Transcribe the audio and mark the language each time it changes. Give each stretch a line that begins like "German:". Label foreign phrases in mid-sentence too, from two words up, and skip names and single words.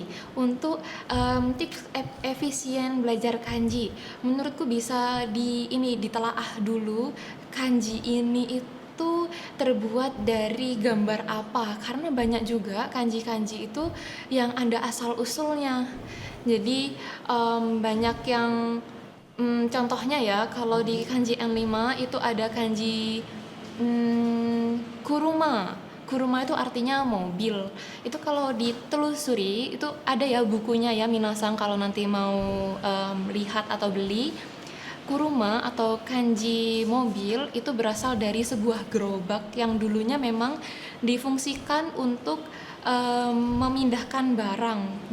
Indonesian: Untuk tips efisien belajar kanji, menurutku bisa ditelaah dulu kanji ini itu terbuat dari gambar apa, karena banyak juga kanji-kanji itu yang ada asal usulnya. Jadi banyak yang contohnya ya, kalau di kanji N5 itu ada kanji kuruma. Kuruma itu artinya mobil. Itu kalau ditelusuri itu ada ya bukunya ya minasang, kalau nanti mau lihat atau beli. Kuruma atau kanji mobil itu berasal dari sebuah gerobak yang dulunya memang difungsikan untuk memindahkan barang.